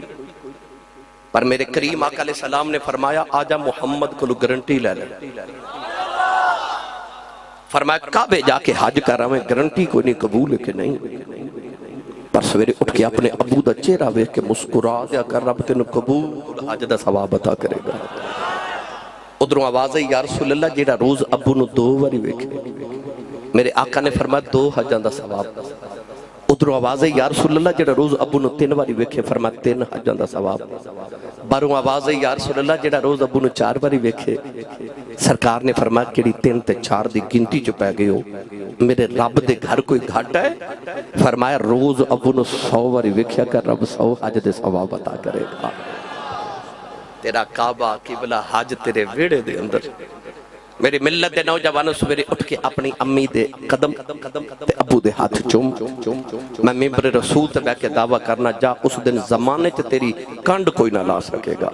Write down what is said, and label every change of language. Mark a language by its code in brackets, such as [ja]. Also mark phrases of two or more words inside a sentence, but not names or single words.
[ur] پر میرے کریم آقا [ar] علیہ السلام [ur] نے فرمایا آجا محمد کو گارنٹی لے لے، فرمایا کعبے جا کے حج کر رہا میں گارنٹی کوئی نہیں قبول ہے کہ نہیں۔ [pa] پر سویرے اٹھ کے اپنے ابو دا چہرہ ویکھ کے مسکرا دیا کر رب تینوں قبول حج دا ثواب عطا کرے گا۔ ادھروں آواز ہے [ar] یا رسول اللہ [pa] جیڑا روز ابو نو 2 باری ویکھے، میرے آقا نے فرمایا 2 حجاں دا ثواب۔ ادھروں آواز ہے [ar] یا رسول اللہ [pa] جڑا روز ابو نو 3 باری ویکھے، فرمایا 3 حجاں دا ثواب۔ باروں آواز ہے [ar] یا رسول اللہ [pa] جڑا روز ابو نو 4 باری ویکھے، سرکار نے فرمایا کیڑی 3 تے 4 دی گنتی چ پے گئے ہو، میرے رب دے گھر کوئی گھٹ ہے؟ فرمایا روز ابو نو 100 باری ویکھیا کر رب 100 حج دے ثواب عطا کرے گا۔ تیرا کعبہ قبلہ حج تیرے ویڑے دے اندر۔ میری ملت دے نوجوانوں سویرے اٹھ کے اپنی امی دے قدم تے ابو دے ہاتھ چوم، میں ممبر رسول تے بیٹھ کے دعویٰ کرنا جا اس دن زمانے تے تیری کنڈ کوئی نہ لا سکے گا۔